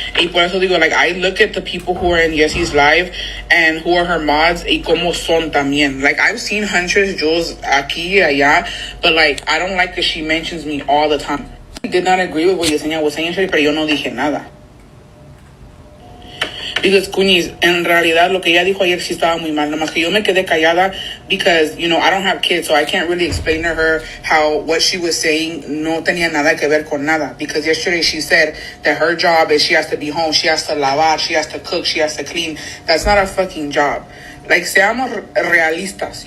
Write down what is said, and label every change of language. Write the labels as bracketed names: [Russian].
[Spanish] Y por eso digo, [English] like, I look at the people who are in Yesie's live and who are her mods [Spanish] y como son también. [English] Like, I've seen Huntress Jules [Spanish] aquí y allá, [English] but like I don't like that she mentions me all the time. I did not agree with what Yesenia was saying, [Spanish] pero yo no dije nada. Because, Kunis, en realidad, lo que ella dijo ayer sí estaba muy mal. Nomás que yo me quedé callada [English] because, you know, I don't have kids, so I can't really explain to her how what she was saying [Spanish] no tenía nada que ver con nada. [English] Because yesterday she said that her job is she has to be home, she has to lavar, she has to cook, she has to clean. That's not a fucking job. Like, [Spanish] seamos realistas.